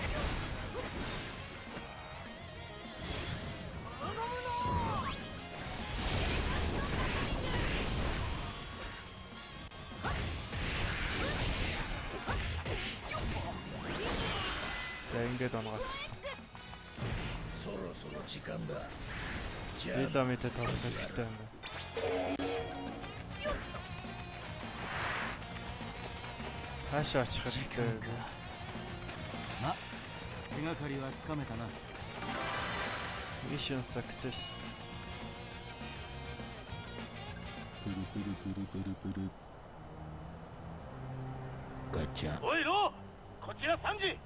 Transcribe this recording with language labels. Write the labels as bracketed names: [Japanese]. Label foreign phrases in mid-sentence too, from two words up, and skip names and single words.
[Mongolian] За ингээд онгоцсон. Беламитэй тоглох хэрэгтэй юм байна. Хаашаа очих хэрэгтэй вэ? [Japanese] ま、手がかりはつかめたな。 [English] Mission success. [Japanese] ガチャ。おいロー、こちらサンジ。